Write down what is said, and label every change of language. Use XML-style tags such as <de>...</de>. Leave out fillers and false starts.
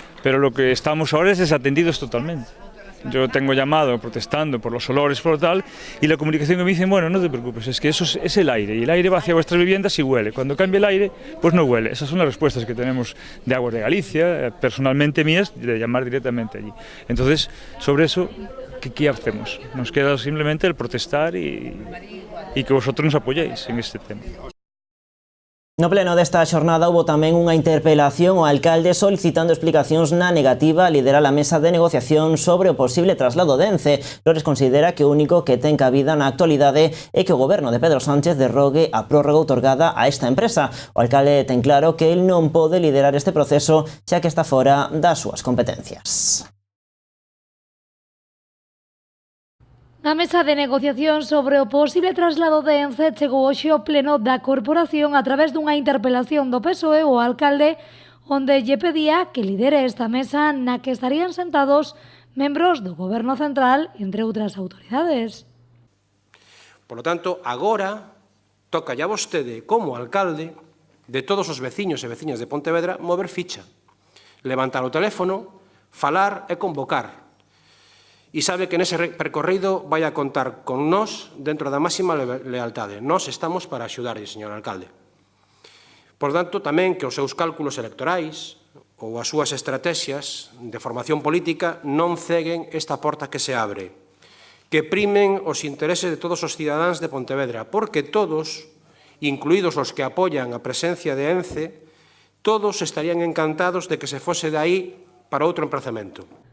<es>Pero lo que estamos ahora es desatendidos totalmente. Yo tengo llamado protestando por los olores, por tal, y la comunicación que me dicen, bueno, no te preocupes, es que eso es el aire, y el aire va hacia vuestras viviendas y huele. Cuando cambia el aire, pues no huele. Esas son las respuestas que tenemos de Aguas de Galicia, personalmente mías, de llamar directamente allí. Entonces, sobre eso, ¿qué hacemos? Nos queda simplemente el protestar y que vosotros nos apoyéis en este tema.</es> <gl>No pleno desta xornada houbo tamén unha interpelación ao alcalde solicitando explicacións na negativa a liderar a mesa de negociación sobre o posible traslado de Ence. Lores considera que o único que ten cabida na actualidade é que o goberno de Pedro Sánchez derrogue a prórroga outorgada a esta empresa. O alcalde ten claro que el non pode liderar este proceso xa que está fora das súas competencias. Na mesa de negociación sobre o posible traslado de Ence chegou hoxe o pleno da corporación a través dunha interpelación do PSOE ao alcalde onde lle pedía que lidere esta mesa na que estarían sentados membros do Goberno Central, entre outras autoridades.</gl> <es>Por lo tanto,</es> <gl>agora toca a vostede, como alcalde de todos os veciños e veciñas de Pontevedra, mover ficha, levantar o teléfono, falar e convocar. E sabe que nese percorrido vai a contar con nós dentro da máxima lealtade. Nós estamos para axudarlle, señor alcalde. Por tanto, tamén que os seus cálculos electorais ou as súas estrategias de formación política non ceguen esta porta que se abre, que primen os intereses de todos os cidadáns de Pontevedra, porque todos, incluídos os que apoian a presencia de Ence, todos estarían encantados de que se fose de aí para outro emprazamento.</gl>